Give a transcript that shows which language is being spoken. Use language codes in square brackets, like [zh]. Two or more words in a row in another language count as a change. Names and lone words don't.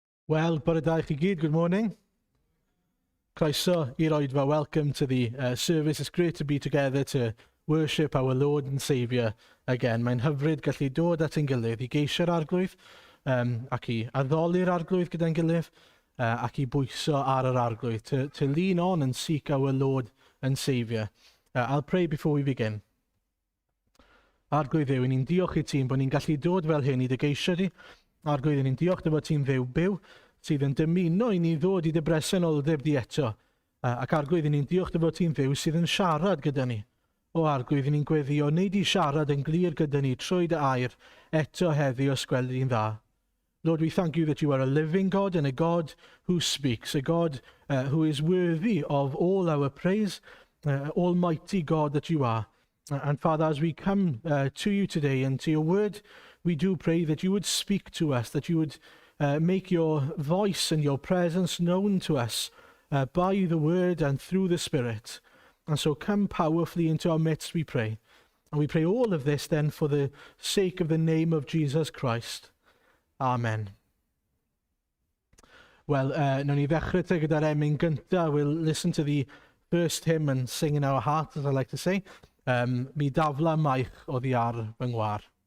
[cy] Well, bore da I chi gyd, [en] good morning. [cy] Croeso i'r Oedfa, [en] welcome to the service. It's great to be together to worship our Lord and Saviour again. [cy] Mae'n hyfryd gallu dod at ein gilydd I geisio'r arglwydd ac I addoli'r arglwydd gyda'n gilydd ac I bwyso ar yr arglwydd, [en] to lean on and seek our Lord and Saviour. I'll pray before we begin. [cy] Arglwydd Dduw, ni'n diolch I ti'n bod ni'n gallu dod fel hyn I dy geisio di. Arglwydd ni'n diolch dy fod ti'n ddew byw sydd yn dymuno I ni ddod I dy bresenoldeb di eto. Ac arglwydd ni'n diolch dy fod ti'n ddew sydd yn siarad gyda ni. O arglwydd ni'n gweddio wneud I siarad yn glir gyda ni trwy dy air eto heddi os gweld ni'n dda. [en] Lord, we thank you that you are a living God and a God who speaks, a God who is worthy of all our praise, almighty God that you are. And Father, as we come to you today and to your word, we do pray that you would speak to us, that you would make your voice and your presence known to us by the word and through the Spirit. And so come powerfully into our midst, we pray. And we pray all of this then for the sake of the name of Jesus Christ. Amen. Well, [cy] nawn ni ddechrau te gyda'r emyn gyntaf. [en] We'll listen to the first hymn and sing in our heart, as I like to say. [cy] Mi dafla maich oddi ar fy ngwar.